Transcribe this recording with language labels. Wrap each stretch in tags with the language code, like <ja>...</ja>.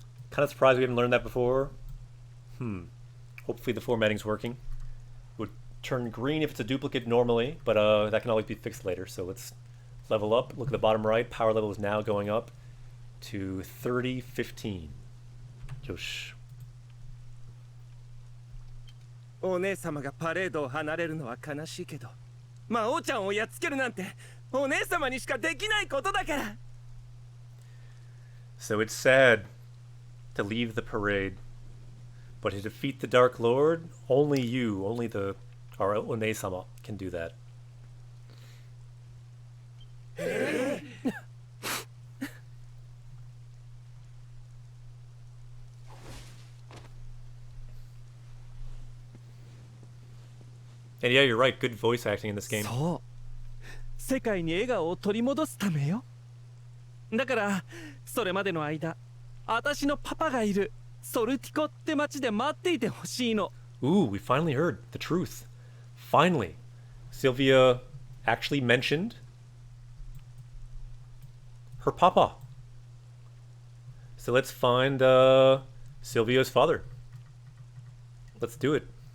<en>Kind of surprised we haven't learned that before. Hopefully the formatting's working. It would turn green if it's a duplicate normally, but that can always be fixed later. So let's level up. Look at the bottom right. Power level is now going up to 3015. Josh.</en> <ja>お姉様がパレードを離れるのは悲しいけど、魔王ちゃんをやっつけるなんてお姉様にしかできないことだから。</ja> <en>So it's sad to leave the parade, but to defeat the Dark Lord, only you, only our One-sama can do that. And yeah, you're right. Good voice acting in this game.</en> <ja>そう。世界に笑顔を取り戻すためよ。だからそれまでの間、私のパパがいるソルティコって町で待っていてほしいの。</ja> <en>Ooh, we finally heard the truth. Finally. Sylvia actually mentioned her papa. So let's find Sylvia's father. Let's do it.</en>